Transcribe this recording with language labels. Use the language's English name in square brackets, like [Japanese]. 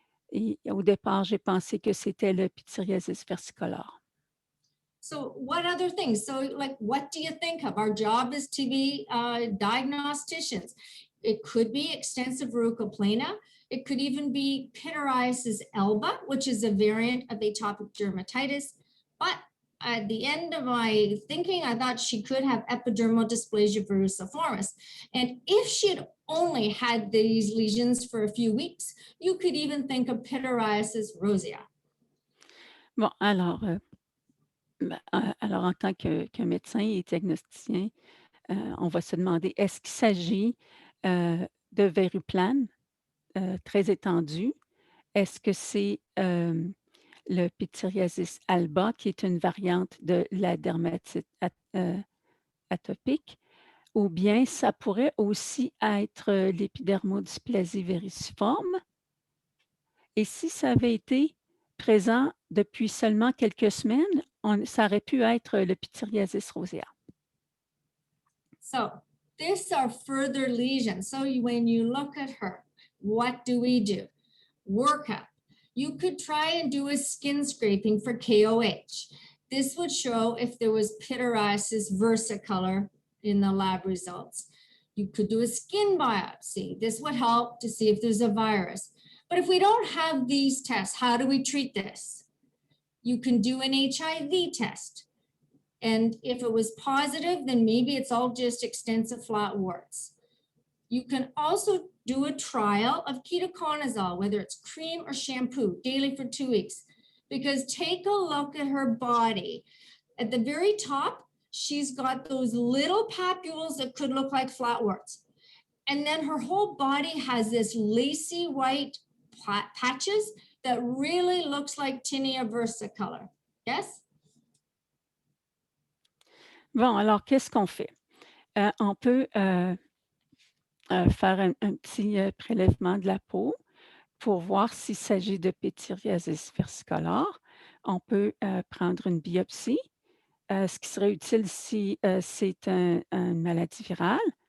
[French] Et au départ, j'ai pensé que c'était le pityriasis versicolor. [English] So what other things? So like, what do you think of? Our job is to be diagnosticians. It could be extensive verrucoplana. It could even be pityriasis alba, which is a variant of atopic dermatitis. But at the end of my thinking, I thought she could have epidermal dysplasia verruciformis. And if she had only had these lesions for a few weeks, you could even think of pityriasis rosea. [French] Bon, alors en tant que médecin et diagnosticien, on va se demander, est-ce qu'il s'agit de verrues planes très étendues? Est-ce que c'est le pityriasis alba, qui est une variante de la dermatite atopique? Ou bien ça pourrait aussi être l'épidermodysplasie verruciforme? Et si ça avait été présent depuis seulement quelques semaines, ça aurait pu être le pityriasis rosea. [English] So these are further lesions. So when you look at her, what do? Workup. You could try and do a skin scraping for KOH. This would show if there was pityriasis versicolor in the lab results. You could do a skin biopsy. This would help to see if there's a virus. But if we don't have these tests, how do we treat this? You can do an HIV test. And if it was positive, then maybe it's all just extensive flat warts. You can also do a trial of ketoconazole, whether it's cream or shampoo, daily for 2 weeks, because take a look at her body. At the very top, she's got those little papules that could look like flat warts. And then her whole body has this lacy white patches that really looks like tinea versicolor. Yes? [French] Bon, alors qu'est-ce qu'on fait? On peut faire un petit prélèvement de la peau pour voir s'il s'agit de pityriasis versicolor. On peut prendre une biopsie, ce qui serait utile si c'est une maladie virale.